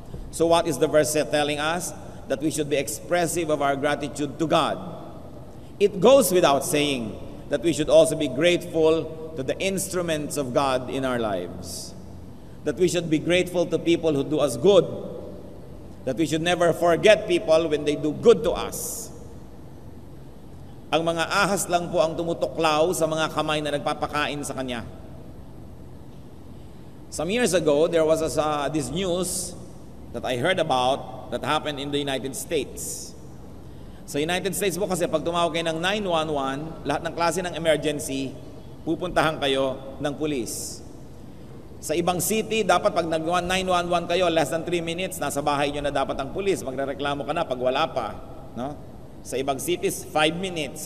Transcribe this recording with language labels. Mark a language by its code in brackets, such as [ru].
[en] So what is the verse telling us? That we should be expressive of our gratitude to God. It goes without saying that we should also be grateful to the instruments of God in our lives. That we should be grateful to people who do us good. That we should never forget people when they do good to us. [tl] Ang mga ahas lang po ang tumutuklaw sa mga kamay na nagpapakain sa kanya. [en] Some years ago, there was this news that I heard about that happened in the United States. [tl] Sa United States po kasi pag tumawag kayo ng 911, lahat ng klase ng emergency, pupuntahan kayo ng pulis. Sa ibang city, dapat pag nag-911 kayo, less than 3 minutes, nasa bahay nyo na dapat ang pulis. Magrereklamo ka na pag wala pa. No? Sa ibang cities, 5 minutes.